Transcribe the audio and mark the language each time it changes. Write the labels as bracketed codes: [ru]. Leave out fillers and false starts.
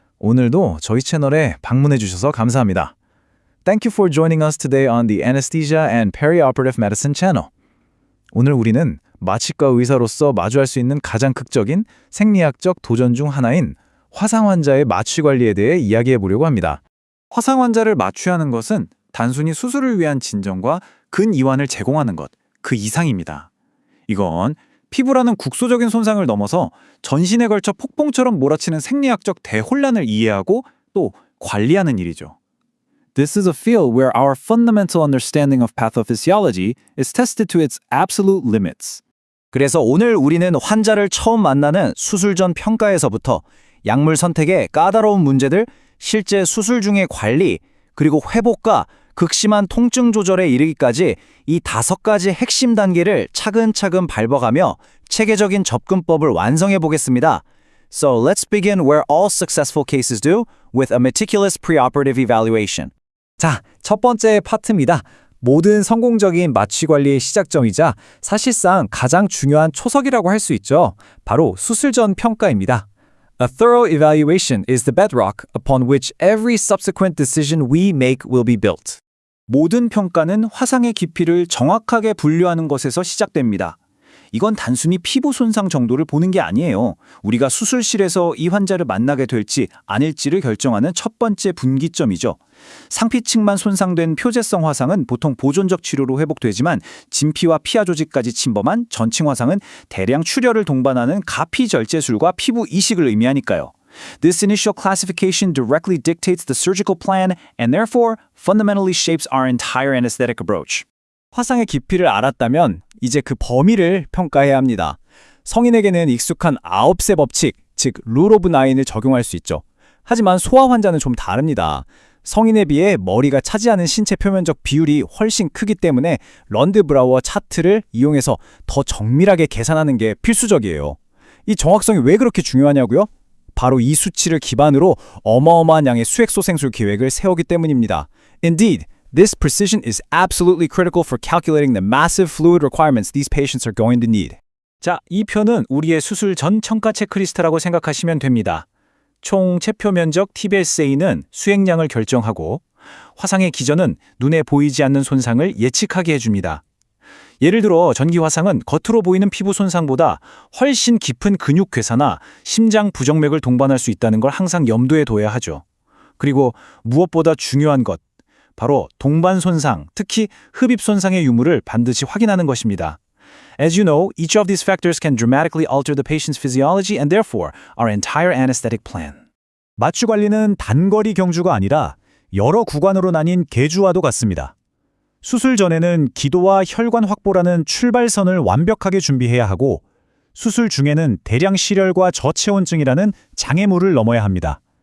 [ko] 오늘도 저희 채널에 방문해 주셔서 감사합니다. [en] Thank you for joining us today on the Anesthesia and Perioperative Medicine channel. [ko] 오늘 우리는 마취과 의사로서 마주할 수 있는 가장 극적인 생리학적 도전 중 하나인 화상 환자의 마취 관리에 대해 이야기해 보려고 합니다. 화상 환자를 마취하는 것은 단순히 수술을 위한 진정과 근이완을 제공하는 것, 그 이상입니다. 이건 피부라는 국소적인 손상을 넘어서 전신에 걸쳐 폭풍처럼 몰아치는 생리학적 대혼란을 이해하고 또 관리하는 일이죠. [en] This is a field where our fundamental understanding of pathophysiology is tested to its absolute limits. [ko] 그래서 오늘 우리는 환자를 처음 만나는 수술 전 평가에서부터 약물 선택의 까다로운 문제들, 실제 수술 중의 관리, 그리고 회복과 극심한 통증 조절에 이르기까지 이 5가지 핵심 단계를 차근차근 밟아가며 체계적인 접근법을 완성해 보겠습니다. [en] So let's begin where all successful cases do, with a meticulous preoperative evaluation. [ko] 자, 첫 번째 파트입니다. 모든 성공적인 마취 관리의 시작점이자 사실상 가장 중요한 초석이라고 할 수 있죠. 바로 수술 전 평가입니다. [en] A thorough evaluation is the bedrock upon which every subsequent decision we make will be built. [ko] 모든 평가는 화상의 깊이를 정확하게 분류하는 것에서 시작됩니다. 이건 단순히 피부 손상 정도를 보는 게 아니에요. 우리가 수술실에서 이 환자를 만나게 될지 아닐지를 결정하는 첫 번째 분기점이죠. 상피층만 손상된 표재성 화상은 보통 보존적 치료로 회복되지만 진피와 피하 조직까지 침범한 전층 화상은 대량 출혈을 동반하는 가피절제술과 피부 이식을 의미하니까요. [en] This initial classification directly dictates the surgical plan and therefore fundamentally shapes our entire anesthetic approach. [ko] 화상의 깊이를 알았다면 이제 그 범위를 평가해야 합니다. 성인에게는 익숙한 9세 법칙, 즉 룰 오브 나인을 적용할 수 있죠. 하지만 소아 환자는 좀 다릅니다. 성인에 비해 머리가 차지하는 신체 표면적 비율이 훨씬 크기 때문에 런드브라우어 차트를 이용해서 더 정밀하게 계산하는 게 필수적이에요. 이 정확성이 왜 그렇게 중요하냐고요? 바로 이 수치를 기반으로 어마어마한 양의 수액소생술 계획을 세우기 때문입니다. [en] Indeed, this precision is absolutely critical for calculating the massive fluid requirements these patients are going to need. [ko] 자, 이 편은 우리의 수술 전 청가 체크리스트라고 생각하시면 됩니다. 총 체표 면적 TBSA는 수액량을 결정하고 화상의 기전은 눈에 보이지 않는 손상을 예측하게 해줍니다. 예를 들어 전기 화상은 겉으로 보이는 피부 손상보다 훨씬 깊은 근육 괴사나 심장 부정맥을 동반할 수 있다는 걸 항상 염두에 둬야 하죠. 그리고 무엇보다 중요한 것, 바로 동반 손상, 특히 흡입 손상의 유무를 반드시 확인하는 것입니다. [en] As you know, each of these factors can dramatically alter the patient's physiology and therefore our entire anesthetic plan. [ko] 마취 관리는 단거리 경주가 아니라 여러 구간으로 나뉜 계주와도 같습니다. 수술 전에는 기도와 혈관 확보라는 출발선을 완벽하게 준비해야 하고 수술 중에는 대량 실혈과 저체온증이라는 장애물을 넘어야 합니다.